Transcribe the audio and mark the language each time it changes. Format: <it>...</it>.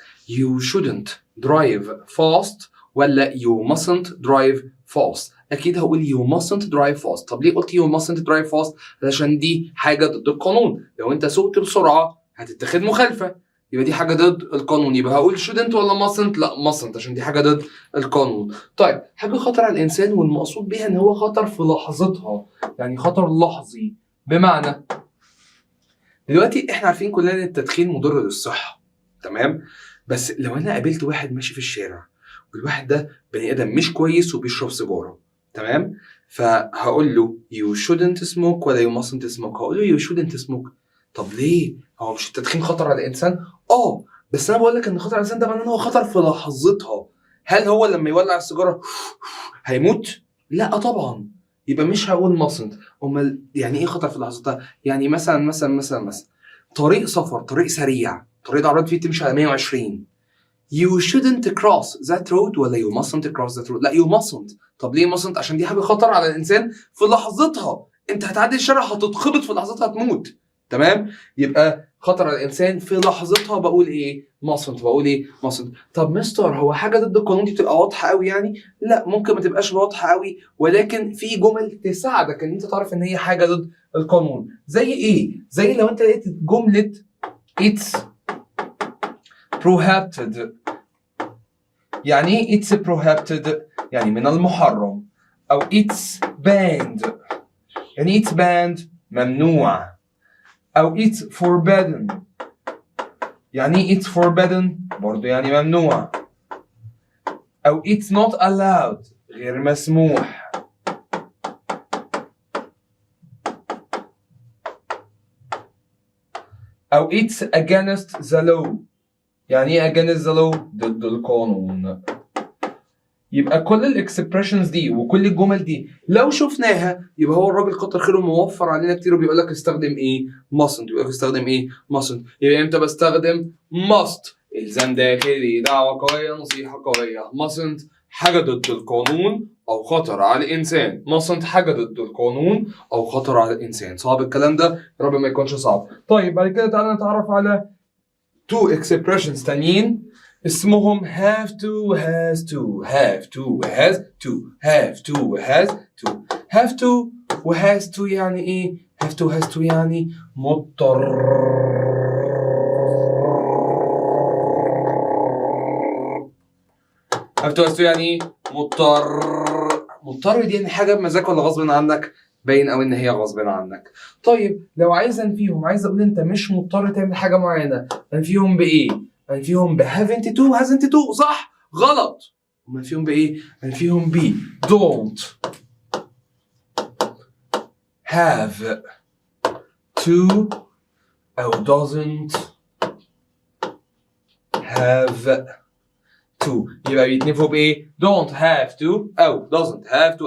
<en>You shouldn't drive fast</en> <ar>ولا</ar> <en>you mustn't drive fast؟</en> <ar>أكيد هقول</ar> <en>you mustn't drive fast.</en> <ar>طب ليه قلت</ar> <en>you mustn't drive fast؟</en> <ar>علشان دي حاجة ضد القانون. لو أنت سوقت بسرعة هتتخذ مخالفة، يبقى دي حاجة ضد القانون. يبقى هقول shouldn't ولا mustn't؟ لا mustn't عشان دي حاجة ضد القانون. طيب حاجة خطر على الإنسان والمقصود بيها إن هو خطر في لحظتها، يعني خطر لحظي. بمعنى دلوقتي إحنا عارفين كلنا إن التدخين مضر للصحة، تمام؟ بس لو أنا قابلت واحد ماشي في الشارع والواحد ده بني آدم مش كويس وبيشرب سيجارة، تمام؟ فهقول له</ar> <en>you shouldn't smoke</en> <ar>ولا</ar> <en>you mustn't smoke؟</en> <ar>هقول له you shouldn't smoke. طب ليه؟ هو مش التدخين خطر على الإنسان؟ بس أنا بقول لك إن خطر على الإنسان ده معناه إن هو خطر في لحظتها. هل هو لما يولع السيجارة هيموت؟ لا طبعا. يبقى مش هقول mustn't. أمال يعني إيه خطر في لحظتها؟ يعني مثلا طريق سفر، طريق سريع، طريق العربيات فيه تمشي على 120.</ar> <en>You shouldn't cross that road</en> <ar>ولا</ar> <en>you mustn't cross that road؟</en> <ar>لا</ar> <en>you mustn't.</en> <ar>طب ليه mustn't؟ عشان دي حاجة خطر على الإنسان في لحظتها. أنت هتعدي الشارع هتتخبط في لحظتها هتموت، تمام؟ يبقى خطر على الإنسان في لحظتها بقول إيه؟ mustn't. طب مستر هو حاجة ضد القانون دي بتبقى واضحة قوي يعني؟ لا ممكن ما تبقاش واضحة قوي، ولكن في جمل تساعدك إن أنت تعرف إن هي حاجة ضد القانون. زي إيه؟ زي لو أنت لقيت جملة</ar> <en>it's prohibited.</en> <ar>يعني ايه</ar> <en>it's prohibited؟</en> <ar>يعني من المحرم. او</ar> <en>it's banned،</en> <ar>يعني</ar> <en>it's banned</en> <ar>ممنوع. او</ar> <en>it's forbidden،</en> <ar>يعني ايه it's forbidden؟ برضو يعني ممنوع. او</ar> <en>it's not allowed،</en> <ar>غير مسموح. أو</ar> <en>it's against the law.</en> <ar>يعني إيه against the law؟ ضد القانون. يبقى كل الاكسبريشنز دي وكل الجمل دي لو شفناها يبقى هو الراجل كتر خيره موفر علينا كتير وبيقول لك استخدم ايه؟ mustn't. بيقول لك استخدم ايه؟ mustn't. يبقى امتى بستخدم must؟ الزام داخلي، دعوة قوية، نصيحة قوية. mustn't حاجة ضد القانون أو خطر على الإنسان. mustn't حاجة ضد القانون أو خطر على الإنسان. صعب الكلام ده؟ يا رب ما يكونش صعب. طيب بعد كده تعالى نتعرف على</ar> <en>two expressions</en> <ar>تانيين اسمهم</ar> <en>have to, has to, have to, has to, have to, has to. have to و has to</en> <ar>يعني ايه؟</ar> <en>have to, has to</en> <ar>يعني مضطر.</ar> <en>have to, has to</en> <ar>يعني ايه؟ مضطر. مضطر دي يعني حاجة بمزاج ولا غصب عنك؟ باين قوي ان هي غصب عنك. طيب لو عايز انفيهم، عايز اقول انت مش مضطر تعمل حاجة معينة، انفيهم بايه؟ انفيهم ب</ar> <en>haven't to, hasn't to.</en> <ar>صح؟ غلط. انفيهم بايه؟ انفيهم ب</ar> <en>don't have to</en> <ar>او</ar> <en>doesn't have to.</en> <ar>يبقى بيتنفوا بايه؟</ar> <en>don't have to</en> <ar>او</ar> <en>doesn't have to.</en>